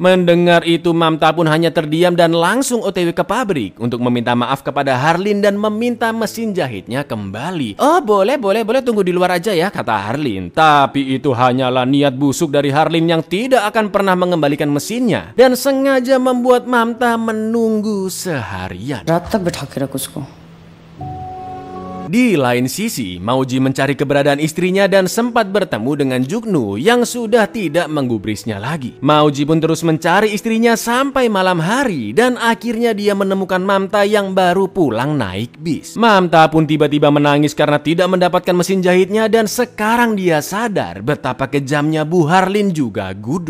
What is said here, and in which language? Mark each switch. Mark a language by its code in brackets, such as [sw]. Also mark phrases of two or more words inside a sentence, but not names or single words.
[id] Mendengar itu Mamta pun hanya terdiam dan langsung OTW ke pabrik untuk meminta maaf kepada Harlin dan meminta mesin jahitnya kembali. Oh boleh tunggu di luar aja ya, kata Harlin. Tapi itu hanyalah niat busuk dari Harlin yang tidak akan pernah mengembalikan mesinnya dan sengaja membuat Mamta menunggu seharian. [hi] रात तक बैठा के रख उसको [id] Di lain sisi, Mauji mencari keberadaan istrinya dan sempat bertemu dengan Juknu yang sudah tidak menggubrisnya lagi. Mauji pun terus mencari istrinya sampai malam hari dan akhirnya dia menemukan Mamta yang baru pulang naik bis. Mamta pun tiba-tiba menangis karena tidak mendapatkan mesin jahitnya dan sekarang dia sadar betapa kejamnya Bu Harlin juga Gudu.